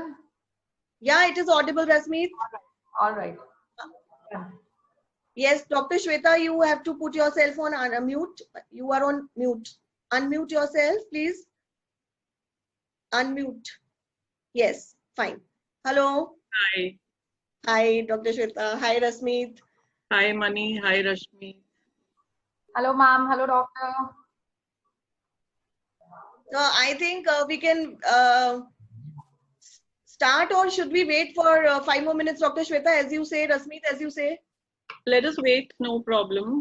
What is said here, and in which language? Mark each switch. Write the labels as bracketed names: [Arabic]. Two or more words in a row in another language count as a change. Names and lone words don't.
[English] Yeah, it is audible, Rasmeet. All right. Yes, Dr. Shweta, you have to put yourself on mute. You are on mute. Unmute yourself, please. Unmute. Yes, fine. Hello. Hi. Hi, Dr. Shweta. Hi, Rasmeet. Hi, Mani. Hi, Rashmi. Hello, ma'am. Hello, doctor. So I think we can start, or should we wait for 5 more minutes, Dr. Shweta, as you say, Rasmeet, as you say? Let us wait. No problem.